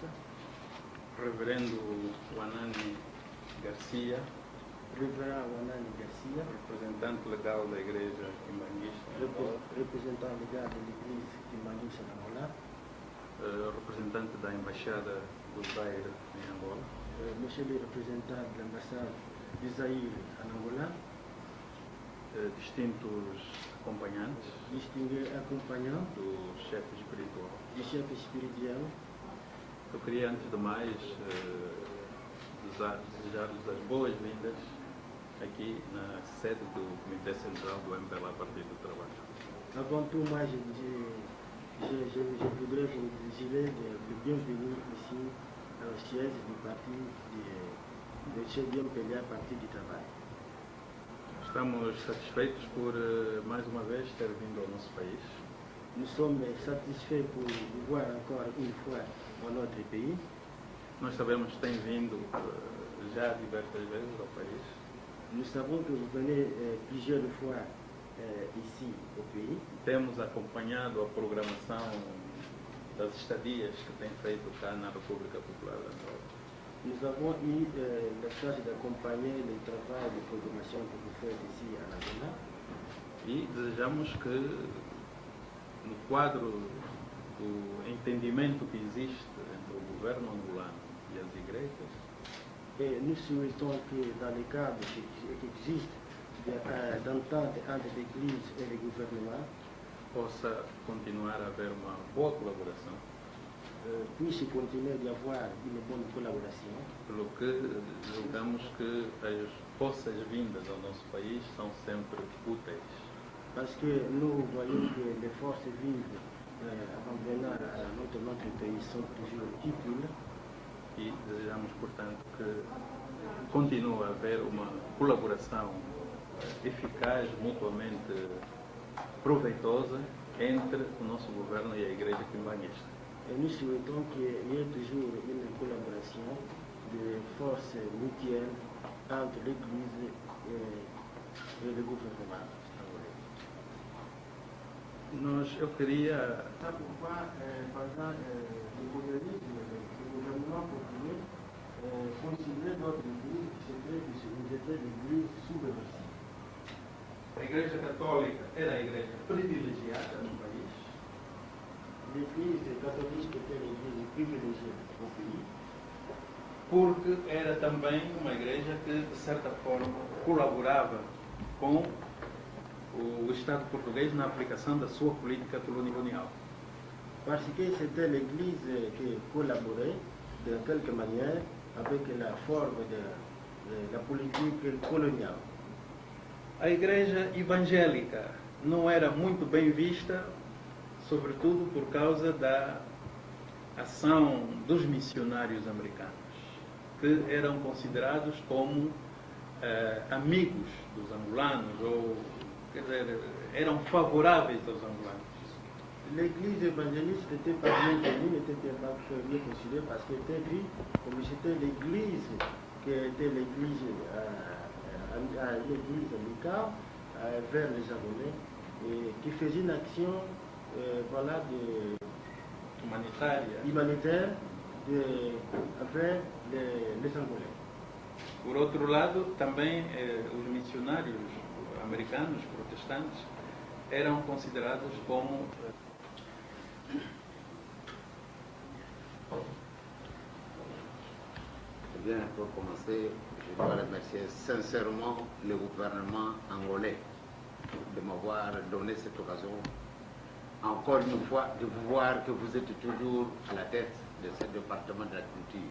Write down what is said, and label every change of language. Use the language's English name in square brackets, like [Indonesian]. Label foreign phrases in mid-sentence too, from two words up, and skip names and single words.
[Portuguese] Reverendo Wanani Garcia, Reverendo Wanani Garcia, representante legal da Igreja Quimbanguista. Representante legal da Igreja Quimbanguista de Angola. Representante da Embaixada do Zaire em Angola. [French] Monsieur le représentant de l'ambassade du Zaire en Angola. [Portuguese] Distintos acompanhantes. [French] Distingués acompanhants [Portuguese] do chefe espiritual. [French] Du chef spirituel. [Portuguese] Eu queria, antes de mais, desejar-lhes as boas-vindas aqui na sede do Comitê Central do MPLA Partido do Trabalho. [French] Avant tout, moi, je voudrais vous désirer le bienvenue ici au siège du parti de chez MPLA Partido do Trabalho. [Portuguese] Estamos satisfeitos por, mais uma vez, ter vindo ao nosso país. [French] Nous sommes satisfaits pour vous voir encore une fois dans notre pays. [Portuguese] Nós sabemos que tem vindo já diversas vezes ao país. [French] Nous savons que vous venez plusieurs fois ici au pays. [Portuguese] Temos acompanhado a programação das estadias que tem feito cá na República Popular de Angola. [French] Nous avons eu la chance d'accompagner le travail de programmation que vous faites ici en Angola. [Portuguese] E desejamos que, no quadro do entendimento que existe entre o governo angolano e as igrejas, [French] et nous souhaitons que dans le cadre qui existe d'entente entre l'Église et le gouvernement, [Portuguese] possa continuar a haver uma boa colaboração, [French] puisse continuer d'y avoir une bonne collaboration. [Portuguese] Pelo que julgamos que as vossas vindas ao nosso país são sempre úteis. [French] Parce que nous voyons que les forces vives en venant à notre pays sont toujours utiles. [Portuguese] E desejamos, portanto, que continue a haver uma colaboração eficaz, mutuamente proveitosa entre o nosso governo e a Igreja Quimbanguista. [French] Et nous souhaitons qu'il y ait toujours une collaboration de forces mutuelles entre l'Église et le gouvernement. [Portuguese] Eu queria... [French] C'est pourquoi, par exemple, le gouvernement portugais considère notre Église qui était l'Église subversive. [Portuguese] A Igreja Católica era a igreja privilegiada no país. [French] L'Église catholique était l'Église privilégiée au pays. [Portuguese] Porque era também uma igreja que, de certa forma, colaborava com o Estado português na aplicação da sua política colonial. [French] Parce que c'était l'Église qui collaborait de quelque manière avec la forme de la politique coloniale. [Portuguese] A igreja evangélica não era muito bem vista, sobretudo por causa da ação dos missionários americanos, que eram considerados como amigos dos angolanos, ou, quer dizer, eram favoráveis aos angolanos. [French] L'église évangéliste n'était pas bien connue, n'était pas bien considérée parce qu'elle était vue comme c'était l'église qui était l'église amicale vers les Angolais et qui faisait une action humanitaire avec les Angolais. [Portuguese] Por outro lado, também os missionários americanos, protestantes, eram considerados como [French] Bien, pour commencer, je dois remercier sincèrement le gouvernement angolais de m'avoir donné cette occasion, encore une fois, de vous voir que vous êtes toujours à la tête de ce département de la culture.